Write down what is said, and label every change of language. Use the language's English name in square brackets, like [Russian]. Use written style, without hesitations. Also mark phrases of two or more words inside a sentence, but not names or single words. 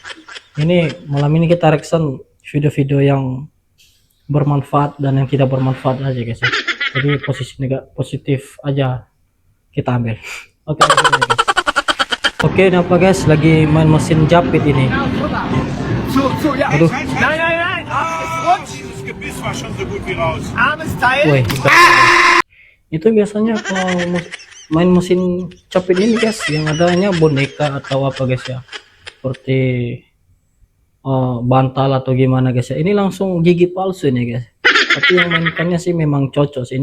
[Indonesian] Ini malam ini kita reaction video-video yang bermanfaat dan yang tidak bermanfaat aja guys ya. Jadi posisi positif aja kita ambil. Oke, lanjut aja, guys. Oke, ini apa guys, lagi main mesin jepit ini. Aduh, [German] Nein, nein, nein! Es rutscht! Dieses Gebiss war schon so gut wie raus. Armes Teil! [Indonesian] woi, itu biasanya kalau main mesin capit ini guys, yang adanya boneka atau apa guys ya, seperti bantal atau gimana guys ya. Ini langsung gigi palsu ini guys, tapi yang mainkannya sih memang cocok sih.